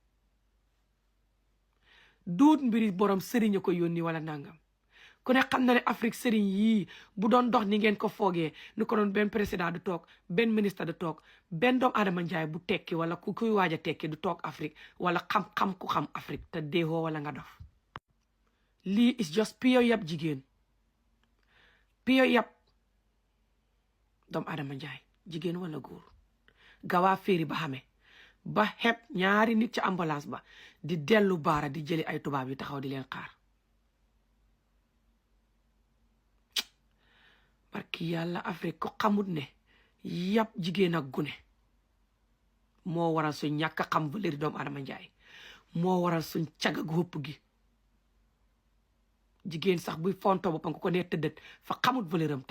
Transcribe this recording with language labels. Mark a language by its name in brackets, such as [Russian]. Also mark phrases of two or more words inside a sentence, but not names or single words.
[Wolof] duut mbiri borom sëriñ a ko yónni wala nangam ku ne xam na ne Afrique sëriñ yii bu doon dox ni ngeen ko foogee ni ko doon benn président du toog benn ministre du toog benn doomu Adama Njaay bu tekki wala kuy waaj a tekki du toog Afrique wala xam-xam ku xam Afrique te deewoo wala nga dof lii [English] is just pure [Wolof] yab jigéen piyo yàpp doomu Adama Njaay jigéen wala góor gawaa féeri ba xamee ba xeb ñaari nit ci ambulance ba di dellu baara di jëli ay tubaab yi taxaw di leen xaar barki yàlla Afrique ko xamut ne yàpp jigéen ak gune moo waral suñ ñàkk a xam valeur doomu adama njaay moo waral suñ caga gu hëpp gi jigéen sax buy fonto boppam ko ne tëddët fa xamut valeur am te